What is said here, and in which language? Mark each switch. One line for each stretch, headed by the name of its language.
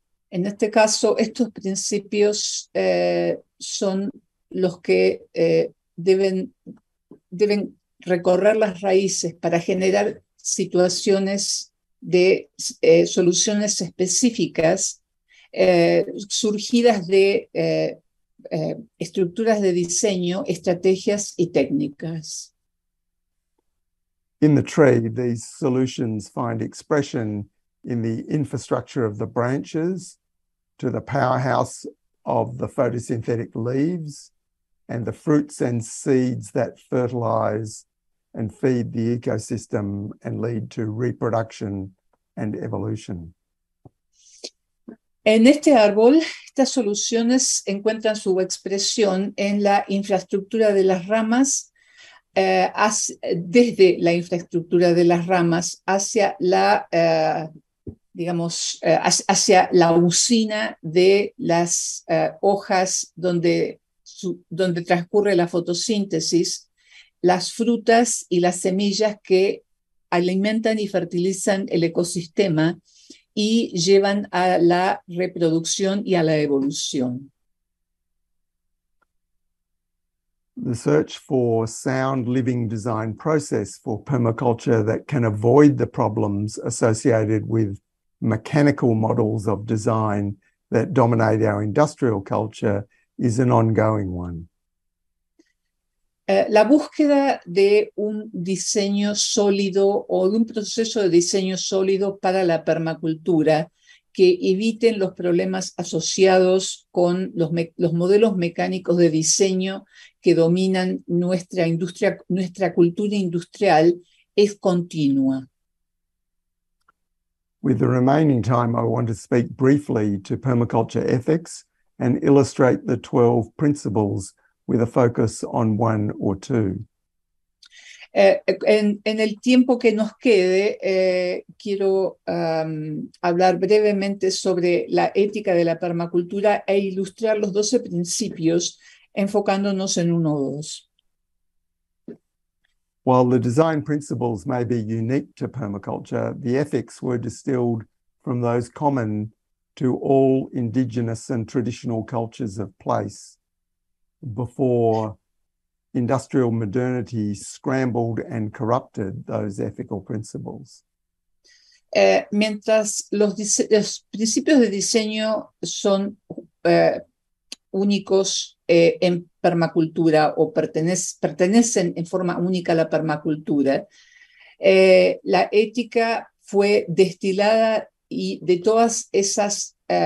Spanish: En este caso, estos principios son los que deben recorrer las raíces para generar situaciones de soluciones específicas surgidas de estructuras de diseño, estrategias y técnicas.
English: In the tree, these solutions find expression in the infrastructure of the branches, to the powerhouse of the photosynthetic leaves, and the fruits and seeds that fertilize and feed the ecosystem and lead to reproduction and evolution.
Spanish: En este árbol, estas soluciones encuentran su expresión en la infraestructura de las ramas, desde la infraestructura de las ramas hacia la, digamos, hacia la usina de las hojas donde transcurre la fotosíntesis, las frutas y las semillas que alimentan y fertilizan el ecosistema y llevan a la reproducción y a la evolución.
English: The search for sound living design process for permaculture that can avoid the problems associated with mechanical models of design that dominate our industrial culture is an ongoing one.
Spanish: La búsqueda de un diseño sólido o de un proceso de diseño sólido para la permacultura que eviten los problemas asociados con los modelos mecánicos de diseño que dominan nuestra industria, nuestra cultura industrial, es continua.
English: With the remaining time, I want to speak briefly to permaculture ethics and illustrate the 12 principles with a focus on one or two.
Spanish: En el tiempo que nos quede, quiero hablar brevemente sobre la ética de la permacultura e ilustrar los 12 principios enfocándonos en uno o dos.
English: While the design principles may be unique to permaculture, the ethics were distilled from those common to all indigenous and traditional cultures of place before industrial modernity scrambled and corrupted those ethical principles.
Spanish: Mientras los principios de diseño son únicos en permacultura o pertenecen en forma única a la permacultura, la ética fue destilada y de todas esas